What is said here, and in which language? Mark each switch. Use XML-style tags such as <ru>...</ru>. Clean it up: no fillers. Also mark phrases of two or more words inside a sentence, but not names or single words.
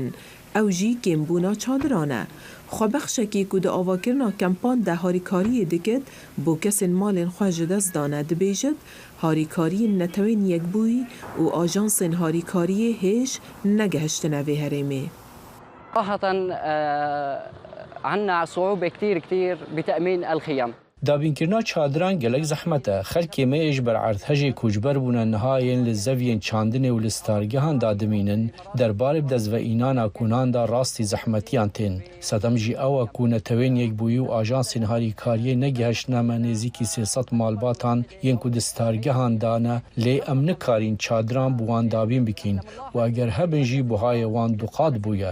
<ku>Ew jî kêmbûna çadiran e. Xwebexşekî ku di avakirina kempan de harîkariyê dikit bo kesên malên xwe ji dest dane dibêjit harîkariyên netewên yekbûyî û ajansên harîkariyê hêj negihiştine vê herêmê.</ku> <ar>صراحة عنا صعوبة كتير بتأمين الخيام.</ar> <ku>دابینکردنا چادران gelek zehmet e. Xelkê me ji ber erdhejê koçber bûne nihayên li zeviyên çandinê û li stargehan da dimînin, derbarê bi dezveînana kûnan da rastî zehmetiyan tên. Sedem jî ew e ku netewên yekbûyî û ajansên harîkariyê negihiştine me nêzîkî 300 malbatan yên ku di stargehan da ne lê em nikarîn çadiran bi wan dabîn bikîn û eger hebin jî buhayê wan duqat bûye.</ku>